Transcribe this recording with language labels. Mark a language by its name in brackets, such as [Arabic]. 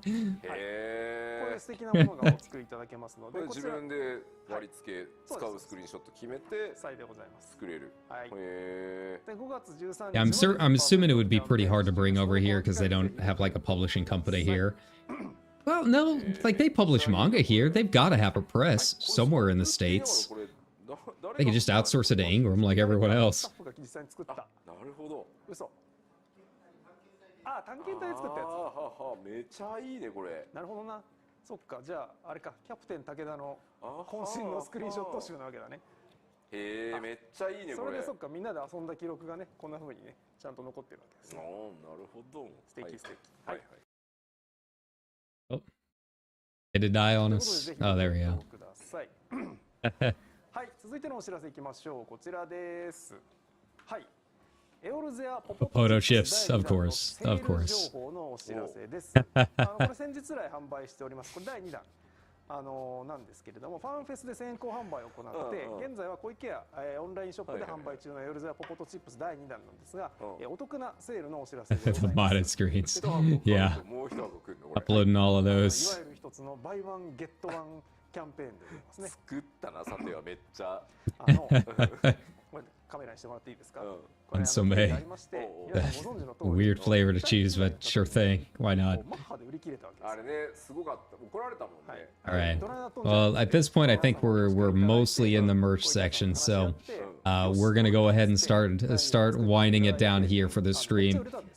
[Japanese] これ素敵なものがお作りいただけますので、自分で割り付け使うスクリーンショット決めて際でございます。作れる。はい。で5月13 [English] Yeah, I'm assuming it would be pretty hard to bring over here because they don't have like a publishing company here. Well, no, like they publish manga here. They've got to have a press somewhere in the States. They can just outsource it to Ingram like everyone else. [Japanese] なるほど。嘘。あ、探検隊で作ったやつ。めちゃいいねこれ。なるほどな。そっか、じゃああれか、キャプテン武田の渾身のスクリーンショット集なわけだね。へえ、めっちゃいいねこれ。それでそっか、みんなで遊んだ記録がね、こんな風にね、ちゃんと残ってるわけです。なるほど。素敵素敵。はいはい。 [English] Oh, did it die on us? Oh, there we go. [Japanese] はい、続いてのお知らせいきましょう。こちらです。はい。 [English] Photo chips, of course, of course. [Japanese] 情報のお知らせです。これ先日来販売しております。これ第2弾。なんですけれども、ファンフェスで先行販売を行って、現在は小池屋オンラインショップで販売中のエオルゼアポポトチップス第2弾なんですが、お得なセールのお知らせでございます。 [English] The modded screens. Yeah. Uploading all of [Japanese] いわ [English] those. [Japanese] ゆる一つのバイワンゲットワンキャンペーンでございますね。作ったなさてはめっちゃ。これカメラにしてもらっていいですか。 [English] And so may. Weird flavor to choose, but sure thing. Why not? [Japanese] あれね、すごかった。怒られたもんね。 [English] All right. Well, at this point, I think we're mostly in the merch section, so we're gonna go ahead and start winding it down here for the stream.